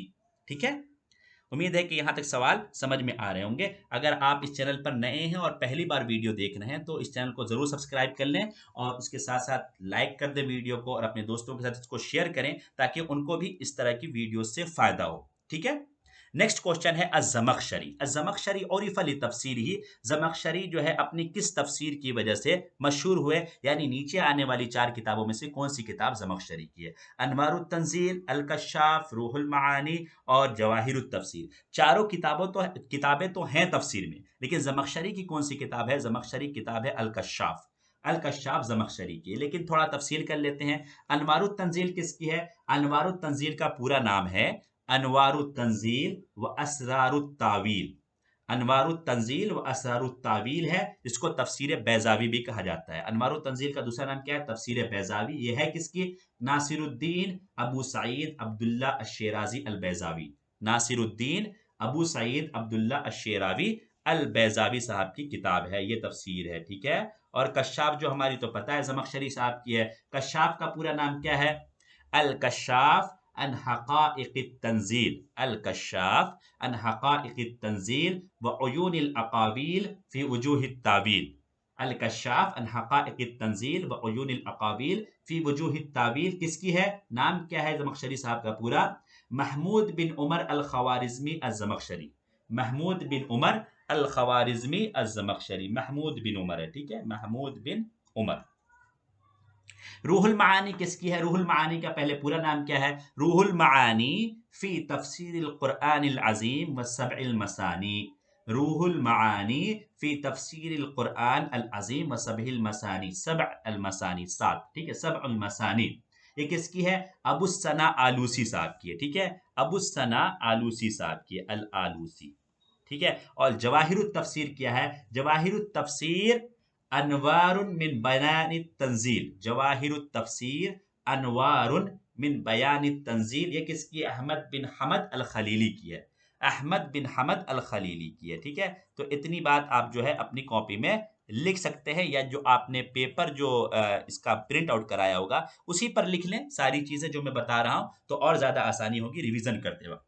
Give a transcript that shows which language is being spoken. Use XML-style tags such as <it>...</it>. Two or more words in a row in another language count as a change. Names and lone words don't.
<hi>ठीक है, उम्मीद है कि यहाँ तक सवाल समझ में आ रहे होंगे। अगर आप इस चैनल पर नए हैं और पहली बार वीडियो देख रहे हैं तो इस चैनल को जरूर सब्सक्राइब कर लें और उसके साथ साथ लाइक कर दें वीडियो को और अपने दोस्तों के साथ इसको शेयर करें ताकि उनको भी इस तरह की वीडियो से फायदा हो। ठीक है,</hi> <en>next question</en> <hi>है अज़्ज़मख़शरी।</hi> <ar>الزمخشري عرف لتفسيره,</ar> <hi>ज़मख़शरी जो है अपनी किस तफसीर की वजह से मशहूर हुए, यानी नीचे आने वाली 4 किताबों में से कौन सी किताब ज़मख़शरी की है? अनवारुत तंज़ील, अल कश्शाफ, रूहुल मानी और जवाहिरुत तफ़सीर। चारों किताबें तो हैं तफसीर में, लेकिन ज़मख़शरी की कौन सी किताब है? ज़मख़शरी किताब है अल कश्शाफ। अल कश्शाफ ज़मख़शरी की, लेकिन थोड़ा तफसील कर लेते हैं। अनवारुत तंज़ील किसकी है? अनवारुत तंज़ील का पूरा नाम है अनवारुत तंज़ील व असरारुत तावील। अनवारुत तंज़ील व असरारुत तावील है, इसको तफसीर बैज़ावी भी कहा जाता है। अनवारुत तंज़ील का दूसरा नाम क्या है? तफसीर बैज़ावी। ये है किसकी? नासिरुद्दीन अबू सईद अब्दुल्ला अश-शेराज़ी अल बैज़ावी। नासिरुद्दीन अबू सईद अब्दुल्ला अश-शेरावी अल बैज़ावी साहब की किताब है, ये तफसीर है। ठीक है, और कश्शाफ जो हमारी तो पता है ज़मख़शरी साहब की है। कश्शाफ का पूरा नाम क्या है? अल कश्शाफ अन हक़ाइक़ित तंज़ील। अल कश्शाफ अन हक़ाइक़ित तंज़ील व उयूनिल अक़ावील फ़ी वुजूहित तावील। अल कश्शाफ अन हक़ाइक़ित तंज़ील व उयूनिल अक़ावील फ़ी वुजूहित तावील किसकी है? नाम क्या है ज़मख़शरी साहब का पूरा? महमूद बिन उमर अल ख़वारिज़मी अज़्ज़मख़शरी। महमूद बिन उमर अल ख़वारिज़मी अज़्ज़मख़शरी। महमूद बिन उमर है, ठीक है, महमूद बिन उमर। रूहुल मानी किसकी है? रूहुल मानी का पहले पूरा नाम क्या है? रूहुल मानी फी तफसीरिल कुरआनिल अज़ीम व सबइल मसानी। रूहुल मानी फी तफसीरिल कुरआन अल अज़ीम व सबइल मसानी। सब अल मसानी 7, ठीक है, सब अल मसानी। ये किसकी है? अबू सना आलूसी साहब की है। ठीक है, अबू सना आलूसी साहब की है, अल आलूसी। ठीक है, और जवाहिरुत तफसीर क्या है? जवाहिरुत तफसीर अनवारुन मिन बयानित तंजील। जवाहिरुत तफसीर अनवारुन मिन बयानित तंजील, ये किसकी? अहमद बिन हमद अल खलीली की है। अहमद बिन हमद अल खलीली की है। ठीक है, तो इतनी बात आप जो है अपनी कॉपी में लिख सकते हैं, या जो आपने पेपर जो इसका प्रिंट आउट कराया होगा उसी पर लिख लें सारी चीजें जो मैं बता रहा हूं, तो और ज्यादा आसानी होगी रिवीजन करते वक्त।</hi>